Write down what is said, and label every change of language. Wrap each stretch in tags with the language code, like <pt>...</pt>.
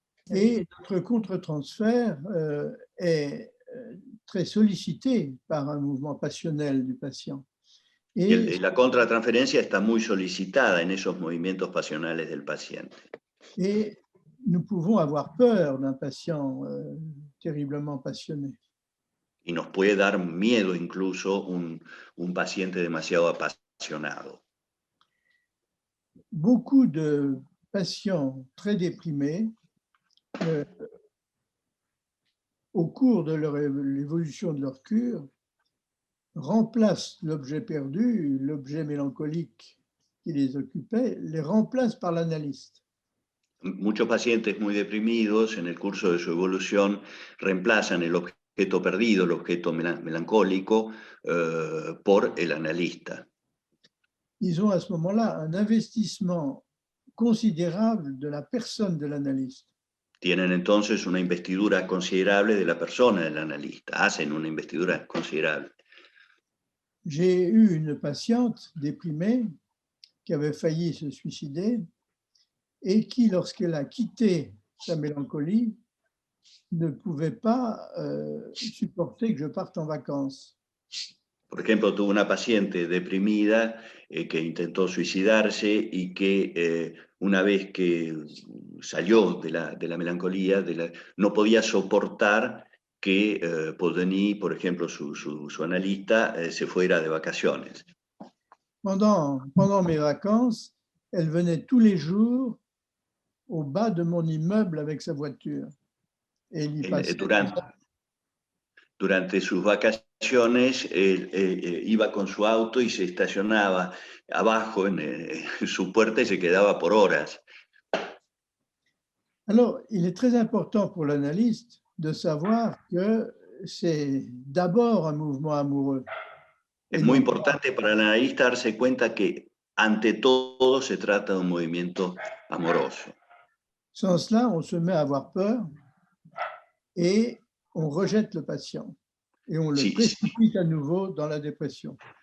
<fr>Et notre contre-transfert est très sollicité par un mouvement passionnel du patient.</fr> <es>Y la contratransferencia está muy solicitada en esos movimientos pasionales del paciente.</es> <fr>Et nous pouvons avoir peur d'un patient terriblement passionné.</fr> <es>Y nos puede dar miedo incluso un paciente demasiado apasionado.</es> <fr>Beaucoup de patients très déprimés, au cours de l'évolution de leur cure, remplacent l'objet perdu, l'objet mélancolique qui les occupait, les remplacent par l'analyste.</fr> <es>Muchos pacientes muy deprimidos en el curso de su evolución reemplazan el objeto perdido, el objeto melancólico, por el analista.</es> <fr>Ils ont à ce moment-là un investissement considérable de la personne de l'analyste.</fr> <es>Tienen entonces una investidura considerable de la persona del analista, hacen una investidura considerable.</es> <fr>J'ai eu une patiente déprimée qui avait failli se suicider et qui, lorsqu'elle a quitté sa mélancolie, ne pouvait pas supporter que je parte en vacances.</fr> <es>Por ejemplo, tuve una paciente deprimida que intentó suicidarse y que una vez que salió de la melancolía, no podía soportar que Paul Denis, por ejemplo, su analista, se fuera de vacaciones.</es> <fr>Pendant mes vacances, elle venait tous les jours au bas de mon immeuble avec sa voiture. Et il y passait</fr> <es>Durante sus vacaciones, iba con su auto y se estacionaba abajo en su puerta y se quedaba por horas.</es> <fr>Alors, il est très important pour l'analyste de savoir que c'est d'abord un mouvement amoureux.</fr> <es>Es muy importante para el analista darse cuenta que ante todo se trata de un movimiento amoroso.</es> <fr>Sans cela, on se met à avoir peur et on rejette le patient et on le précipite à nouveau dans la dépression.</fr>